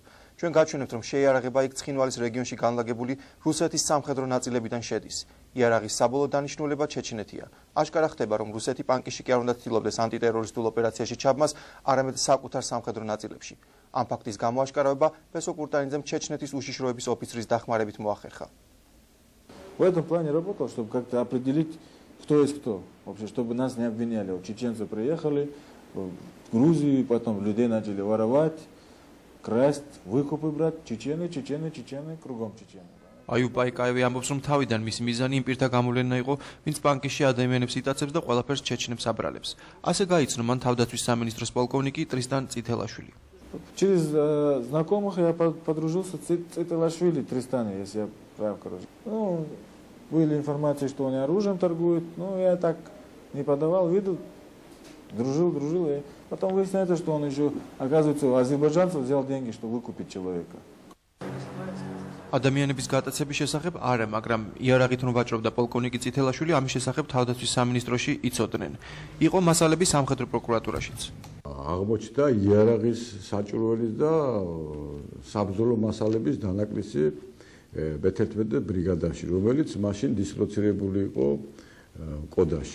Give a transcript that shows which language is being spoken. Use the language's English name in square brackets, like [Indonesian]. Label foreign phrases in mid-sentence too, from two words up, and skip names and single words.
[Georgian] ჩვენ გაჩვენებთ, რომ შეიარაღება იქ ცხინვალის რეგიონში განლაგებული რუსეთის სამხედრო ნაწილებიდან შედის. იარაღის საბოლოო დანიშნულება ჩეჩნეთია. აშკარა ხდება, რომ რუსეთი პანკიში კი არ უნდა ცდილობდეს ანტიტერორისტულ ოპერაციაში ჩაბმას, არამედ საკუთარ სამხედრო ნაწილებში. ამ ფაქტის გამოაშკარავება პესო კურტანიძემ ჩეჩნეთის უშიშროების ოფიცრის დახმარებით მოახერხა. [Russian] В этом плане работал, чтобы как-то определить, кто есть кто. Вообще, чтобы нас не обвиняли. Вот чеченцы приехали в Грузию, потом людей начали воровать, красть, выкупы брать. Чечены, кругом чечены. [Georgian] Այու Պայկაևი ამბობს, რომ თავიდან მისი მიზანი იმ პირთა გამოვლენა იყო, ვინც პანკიში ადამიანებს იტაცებს და ყველაფერს ჩეჩნებს აბრალებს. ასე გაიცნო მან თავდაცვის სამინისტროს პოლკოვნიკი ტრისტან წითელაშვილი. [Russian] Через знакомых я подружился с Цителашвили, Тристане, если я прав, короче. Ну, были информации, что он оружием торгует, но я так не подавал виду, дружил, и потом выясняется, что он еще, оказывается, у азербайджанцев взял деньги, чтобы выкупить человека. [Georgian] ადამიანების გატაცების შესახებ არა, მაგრამ იარაღით რომ ვაჭრობდა პოლკოვნიკი წითელაშვილი, ამის შესახებ თავდაცვის სამინისტროში იცოდნენ. იყო მასალები სამხედრო პროკურატურაშიც. აღმოჩნდა იარაღის საჭურველის და საბრძოლო მასალების დანაკლისი B11 ბრიგადაში, რომელიც მაშინ დისლოცირებული იყო კოდაში.